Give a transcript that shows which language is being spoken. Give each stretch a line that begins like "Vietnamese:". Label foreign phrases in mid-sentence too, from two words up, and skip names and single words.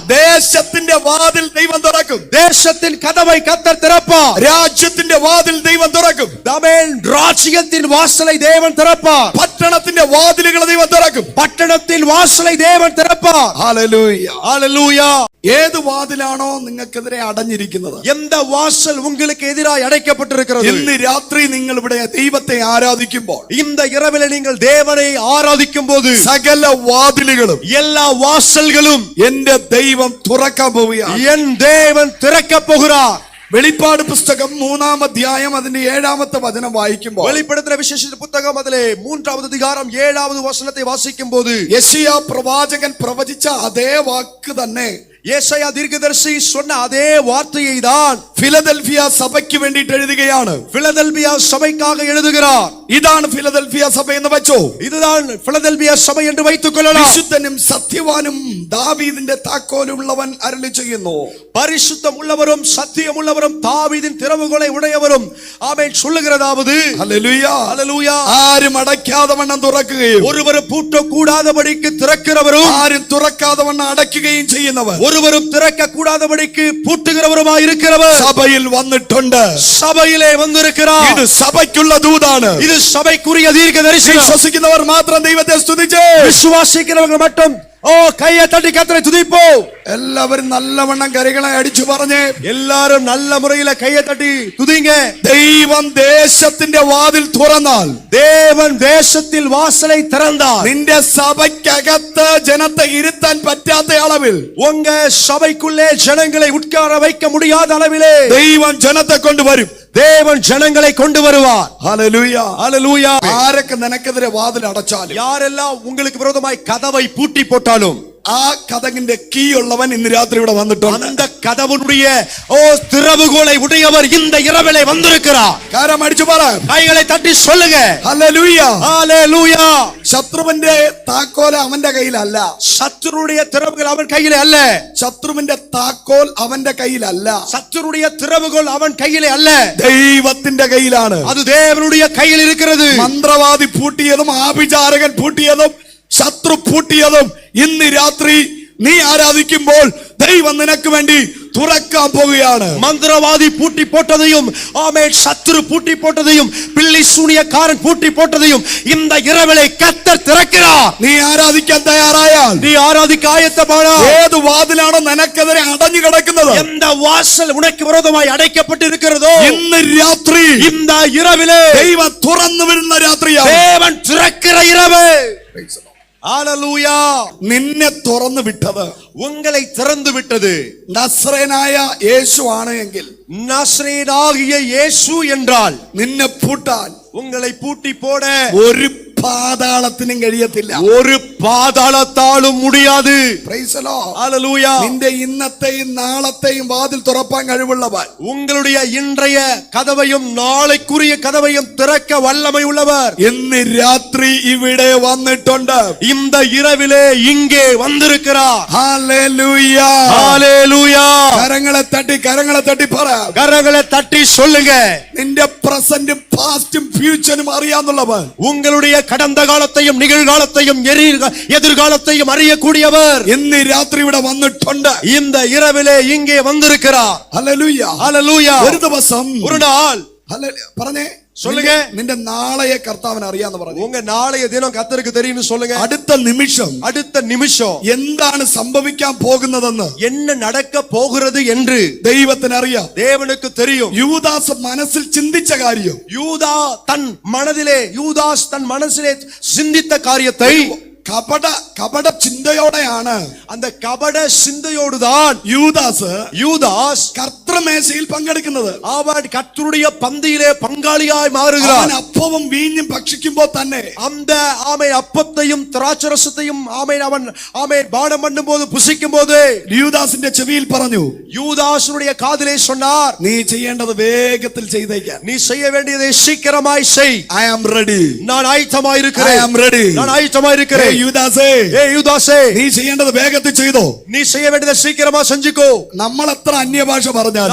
Malayalam: ദേശത്തിൻ വാതിൽ ദൈവം തുറക്കും.
Tamil: தேசத்தின் கதவை கர்த்தர் திறப்பார்.
Malayalam: രാജ്യത്തിൻ വാതിൽ ദൈവം തുറക്കും.
Tamil: ஆமென். ராஜ்யத்தின் வாசலை தேவன் திறப்பார்.
Malayalam: പട്ടണത്തിൻ വാതിലുകളെ ദൈവം തുറക്കും.
Tamil: பட்டணத்தின் வாசலை தேவன் திறப்பார். ஹல்லேலூயா, ஹல்லேலூயா.
Malayalam: ഏത് വാതിലാണോ നിങ്ങൾക്കെതിരെ അടഞ്ഞിരിക്കുന്നത്,
Tamil: எந்த வாசல் உங்களுக்கு எதிராய் அடைக்கப்பட்டிருக்கிறது,
Malayalam: ഇന്ന് രാത്രി നിങ്ങൾ ഇവിടെ ദൈവത്തെ ആരാധിക്കുമ്പോൾ,
Tamil: இந்த இரவிலே நீங்கள் தேவனை ஆராதிக்கும் போது
Malayalam: സകല വാതിലുകളും,
Tamil: எல்லா வாசல்களும்
Malayalam: എന്റെ ദൈവം തുറക്കാൻ പോവുകയാണ്.
Tamil: என் தேவன் திறக்க போகிறார்.
Malayalam: വെളിപ്പാട് പുസ്തകം 3-ാം അധ്യായം അതിന്റെ 7-ാമത്തെ വചനം വായിക്കുമ്പോൾ,
Tamil: வெளிப்படுத்தின விசேஷ புத்தகம் அதிலே 3-வது அதிகாரம் 7வது வசனத்தை வாசிக்கும் போது,
Malayalam: യെശയ്യാ പ്രവാചകൻ പ്രവചിച്ച അതേ വാക്ക് തന്നെ
Tamil: യേശയ്യാ தீர்க்கதரிசி சொன்ன அதே வார்த்தையை தான்
Malayalam: ഫിലദൽഫിയ സഭയ്ക്ക് വേണ്ടിയിട്ട് എഴുതുകയാണ്.
Tamil: பிலதெல்பியா சபைக்காக எழுதுகிறார்.
Malayalam: ഇതാണ് ഫിലദൽഫിയ സഭ എന്ന് വെച്ചോ.
Tamil: இதுதான் பிலதெல்பியா சபை என்று வைத்துக் கொள்ளலாம்.
Malayalam: വിശുദ്ധനും സത്യവാനും ദാവീദിന്റെ താക്കോലുള്ളവൻ അരുളി ചെയ്യുന്നു.
Tamil: பரிசுத்தம் உள்ளவரும் சத்தியம் உள்ளவரும் தாவீதின் திறவுகோலை உடையவரும் ஆமென் சொல்லுகிறதாவது,
Malayalam: ഹല്ലേലൂയ,
Tamil: ஹல்லேலூயா.
Malayalam: ആരും അടയ്ക്കാതെ വണ്ണം തുറക്കുകയും
Tamil: ஒருவரும் பூட்ட கூடாதபடிக்கு திறக்கிறவரும்,
Malayalam: ആരും തുറക്കാതെ വണ്ണം അടയ്ക്കുകയും ചെയ്യുന്നവർ,
Tamil: ஒருவரும் திறக்க கூடாதபடிக்கு பூட்டுகிறவருமாய் இருக்கிறவர்
Malayalam: സഭയിൽ വന്നിട്ടുണ്ട്.
Tamil: சபையிலே வந்திருக்கிறார்.
Malayalam: ഇത് സഭയ്ക്കുള്ള ദൂതാണ്.
Tamil: இது சபைக்குரிய தீர்க்கதரிசனம்.
Malayalam: വിശ്വസിക്കുന്നവർ മാത്രം ദൈവത്തെ സ്തുതിച്ച്,
Tamil: விசுவாசிக்கிறவர்கள் மட்டும் கையை தட்டி கர்த்தரை துதிப்போம்.
Malayalam: എല്ലാവരും നല്ലവണ്ണം കരകളെ അടിച്ചു പറഞ്ഞ്,
Tamil: எல்லாரும் நல்ல முறையில கையை தட்டி துதிங்க.
Malayalam: ദൈവം ദേശത്തിന്റെ വാതിൽ തുറന്നാൽ,
Tamil: தேவன் தேசத்தில் வாசலை திறந்தார்.
Malayalam: നിന്റെ സഭയ്ക്കകത്ത് ജനത്തെ ഇരുത്താൻ പറ്റാത്ത അളവിൽ,
Tamil: உங்க சபைக்குள்ளே ஜனங்களை உட்கார வைக்க முடியாத அளவிலே
Malayalam: ദൈവം ജനത്തെ കൊണ്ടുവരും.
Tamil: தேவன் ஜனங்களை கொண்டு வருவார்.
Malayalam: ഹല്ലേലൂയ,
Tamil: ஹல்லேலூயா.
Malayalam: ആരൊക്കെ നിനക്കെതിരെ വാതിൽ അടച്ചാലും,
Tamil: யாரெல்லாம் உங்களுக்கு விரோதமாய் கதவை பூட்டி போட்டாலும்,
Malayalam: ആ കതകിന്റെ കീ ഉള്ളവൻ ഇന്ന് രാത്രി ഇവിടെ വന്നിട്ടുണ്ട്.
Tamil: அந்த கதவுடைய திறவுகோலை உடையவர் இந்த இரவிலே வந்திருக்கிறார்.
Malayalam: കാരം അടിച്ചു പറ,
Tamil: கைகளை தட்டி சொல்லுங்க.
Malayalam: ഹല്ലേലൂയ,
Tamil: ஹல்லேலூயா.
Malayalam: ശത്രുവിന്റെ താക്കോൽ അവന്റെ കയ്യിലല്ല.
Tamil: சத்துருடைய திறவுகள் அவன் கையிலே அல்ல.
Malayalam: ശത്രുവിന്റെ താക്കോൽ അവന്റെ കയ്യിലല്ല.
Tamil: சத்துருடைய திறவுகள் அவன் கையிலே அல்ல.
Malayalam: ദൈവത്തിന്റെ കയ്യിലാണ്.
Tamil: அது தேவனுடைய கையில் இருக்கிறது.
Malayalam: മന്ത്രവാദി പൂട്ടിയതും ആഭിചാരകൻ പൂട്ടിയതും ശത്രു പൂട്ടിയതും ഇന്ന് രാത്രി നീ ആരാധിക്കുമ്പോൾ ദൈവം നിനക്ക് വേണ്ടി തുറക്കാൻ പോവുകയാണ്.
Tamil: மந்திரவாதி பூட்டி போட்டதையும், ஆமென், சத்துரு பூட்டி போட்டதையும், பிள்ளை சூனியக்காரன் பூட்டி போட்டதையும் இந்த இரவிலே கர்த்தர் திறக்கிறார்.
Malayalam: നീ ആരാധിക്കാൻ തയ്യാറായാൽ,
Tamil: நீ ஆராதிக்க ஆயத்தமானால்,
Malayalam: ഏത് വാതിലാണോ നിനക്കെതിരെ അടഞ്ഞു കിടക്കുന്നത്,
Tamil: எந்த வாசல் உனக்கு விரோதமாய் அடைக்கப்பட்டு இருக்கிறதோ
Malayalam: ഇന്ന് രാത്രി
Tamil: இந்த இரவிலே
Malayalam: ദൈവം തുറന്നു വരുന്ന രാത്രിയാണ്.
Tamil: தேவன் திறக்கிற இரவு. ஹல்லேலூயா.
Malayalam: നിന്നെ തുറന്നു വിട്ടത്,
Tamil: உங்களை திறந்து விட்டது
Malayalam: നസ്രേനായ യേശു ആണ് എങ്കിൽ,
Tamil: நசரேயனாகிய இயேசு என்றால்,
Malayalam: നിന്നെ പൂട്ടാൻ
Tamil: உங்களை பூட்டி போட
Malayalam: ഒരു പാതാളത്തിനും കഴിയത്തില്ല.
Tamil: ஒரு பாதாளத்தாலும் முடியாது.
English: Praise the Lord.
Tamil: ஹல்லேலூயா.
Malayalam: നിന്റെ ഇന്നത്തെയും നാളത്തെയും വാതിൽ തുറപ്പാൻ കഴിവുള്ളവൻ,
Tamil: உங்களுடைய இன்றைய கதவையும் நாளைக்குரிய கதவையும் திறக்க வல்லமை உள்ளவர்
Malayalam: ഇന്ന് രാത്രി ഇവിടെ വന്നിട്ടുണ്ട്.
Tamil: இந்த இரவிலே இங்கே வந்திருக்கிறார்.
Malayalam: ഹല്ലേലൂയ,
Tamil: ஹல்லேலூயா.
Malayalam: കരങ്ങളെ തട്ടി പറ,
Tamil: கரங்களை தட்டி சொல்லுங்க.
Malayalam: നിന്റെ പ്രസന്റും പാസ്റ്റും ഫ്യൂച്ചറും അറിയാന്നുള്ളവൻ,
Tamil: உங்களுடைய கடந்த காலத்தையும் நிகழ்காலத்தையும் எதிர்காலத்தையும் அறியக்கூடியவர்
Malayalam: ഇന്ന് രാത്രി ഇവിടെ വന്നിട്ടുണ്ട്.
Tamil: இந்த இரவிலே இங்கே வந்திருக்கிறார்.
Malayalam: ഹല്ലേലൂയ.
Tamil: ஹல்லேலூயா.
Malayalam: ഒരു ദിവസം
Tamil: ஒரு நாள்
Malayalam: പറഞ്ഞേ
Tamil: சொல்லுங்க.
Malayalam: നിന്റെ നാളെയെ കർത്താവിന് അറിയാന്ന് പറഞ്ഞു.
Tamil: உங்க நாளைய தினம் கர்த்தருக்கு தெரியும்னு சொல்லுங்க.
Malayalam: അടുത്ത നിമിഷം എന്താണ് സംഭവിക്കാൻ പോകുന്നതെന്ന്
Tamil: என்ன நடக்க போகிறது என்று
Malayalam: ദൈവത്തിന് അറിയാം.
Tamil: தேவனுக்கு தெரியும்.
Malayalam: യൂദാസ് മനസ്സിൽ ചിന്തിച്ച കാര്യം,
Tamil: யூதாஸ் தன் மனசிலே சிந்தித்த காரியத்தை
Malayalam: കപട ചിന്തയോടെയാണ്,
Tamil: அந்த கபட சிந்தையோடுதான் யூதாஸ்
Malayalam: കർത്തൃമേശയിൽ പങ്കെടുക്കുന്നത്.
Tamil: அவன் கர்த்தருடைய பந்தியிலே பங்காளியாய் மாறுகிறான்.
Malayalam: അവൻ അപ്പവും വീഞ്ഞും ഭക്ഷിക്കുമ്പോൾ തന്നെ
Tamil: அந்த அப்பத்தையும் திராட்சரசத்தையும் அவன் பானம் பண்ணும்போது புசிக்கும் போது
Malayalam: യൂദാസിന്റെ ചെവിയിൽ പറഞ്ഞു,
Tamil: யூதாசுடைய காதிலே சொன்னார்,
Malayalam: നീ ചെയ്യേണ്ടത് വേഗത്തിൽ ചെയ്തേക്കാം.
Tamil: நீ செய்ய வேண்டியதை சீக்கிரமாய் செய்.
English: I am ready.
Tamil: நான் ஆயத்தமாய் இருக்கிறேன்.
English: I am ready.
Tamil: நான் ஆயத்தமாய் இருக்கிறேன்.
Malayalam: യൂദാസേ,
Tamil: யூதாசே,
Malayalam: നീ ചെയ്യേണ്ടത് വേഗത്തിൽ ചെയ്തോ.
Tamil: நீ செய்ய வேண்டியதை சீக்கிரமா செஞ்சுக்கோ.
Malayalam: നമ്മൾ എത്ര അന്യഭാഷ പറഞ്ഞാലും,